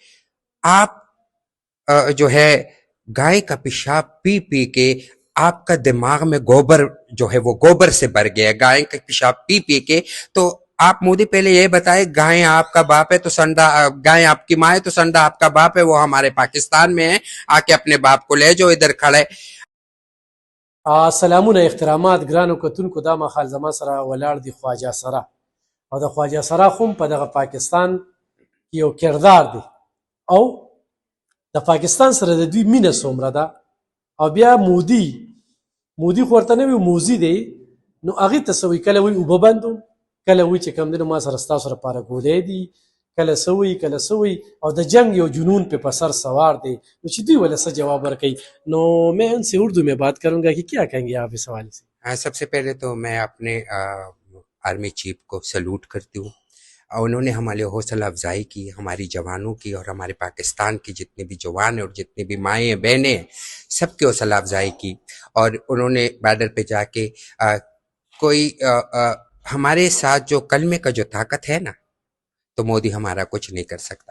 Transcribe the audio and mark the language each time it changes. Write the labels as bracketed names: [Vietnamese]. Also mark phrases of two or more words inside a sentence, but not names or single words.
[Urdu] آپ جو ہے گائے کا پیشاب پی پی کے آپکا دماغ میں گوبر جو ہے وہ گوبر سے بھر گیا، گائے کا پیشاب پی پی کے. تو آپ مودی پہلے یہ بتائے، گائے آپکا باپ ہے تو سانڈ، گائے آپکی ماں ہے تو سانڈ آپکا باپ ہے. وہ ہمارے پاکستان میں ہے، آکے اپنے باپ کو لے جاؤ، ادھر کھڑے. [Pashto] سلامونه احترامات ګرانو کتونکو دا مخال زما سره ولاړ دي خواجه سره او د خواجه سره خو په دغه پاکستان کې یو کردار دی او د پاکستان سره د دوی مینه څومره ده او بیا مودي خو ورته نه وي موزي دی نو هغې ته څه وایي کله وایي اوبه بندوم کله وایي چې کوم دی نو ما سره ستاسو لپاره ګودی دي کله څه وایي کله څه وایي او د جنگ یو جنون په سر سوار دی نو چې دوی ولې څه جواب ورکوي نو [Urdu] میں ان سے اردو میں بات کروں گا کہ کیا کہیں گے آپ اس حوالے سے سب سے پہلے تو میں اپنے آرمی چیف کو سیلوٹ کرتی ہوں. اور انہوں نے ہمارے حوصلہ افزائی کی، ہماری جوانوں کی اور ہمارے پاکستان کی جتنے بھی جوان ہیں اور جتنے بھی مائیں بہنیں ہیں، سبکی حوصلہ افزائی کی. اور انہوں نے بارڈر پہ جاکے کوئی ہمارے ساتھ جو کلمے کا جو طاقت ہے نا، تو مودی ہمارا کچھ نہیں کر سکتا.